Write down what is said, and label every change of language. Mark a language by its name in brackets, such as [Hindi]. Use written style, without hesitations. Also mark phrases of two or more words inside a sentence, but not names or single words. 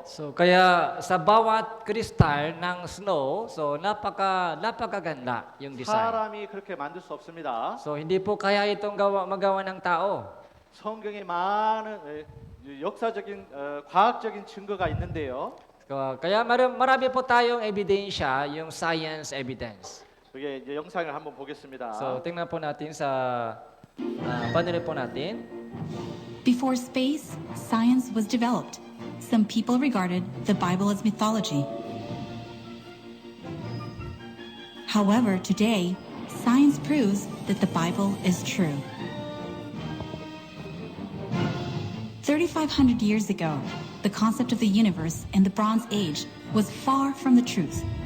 [Filipino] So kaya sa bawat kristal ng snow, so napakaganda yung design. [Korean] 사람이 그렇게 만들 수 없습니다. [Filipino] So hindi po kaya itong magawa ng tao. [Korean] 성경에 많은 역사적인 과학적인 증거가 있는데요. [Filipino] Kaya marami po tayong ebidensya, yung [English] science evidence. [Korean] 그게 이제 영상을 한번 보겠습니다. [Filipino] So tingnan po natin sa panoorin po natin. [English] Before space, science was developed. Some people regarded the Bible as mythology. However, today, science proves that the Bible is true. 3,500 years ago, the concept of the universe in the Bronze Age was far from the truth.